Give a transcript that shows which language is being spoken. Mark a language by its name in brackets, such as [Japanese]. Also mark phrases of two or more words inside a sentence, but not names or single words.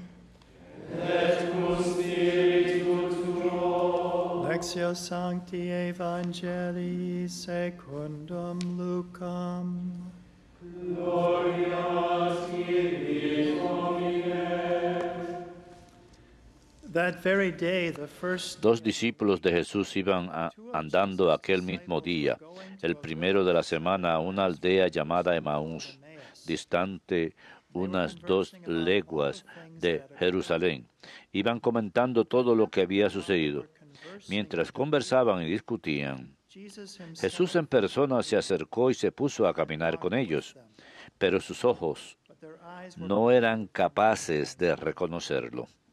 [Latin] Lectio Sancti Evangelii secundum Lucam. [English] That very day, the first [Spanish] Dos discípulos de Jesús iban andando aquel mismo día, el primero de la semana, a una aldea llamada Emaús, distante unas 2 leguas de Jerusalén. Iban comentando todo lo que había sucedido. Mientras conversaban y discutían, Jesús en persona se acercó y se puso a caminar con ellos, pero sus ojos no eran capaces de reconocerlo.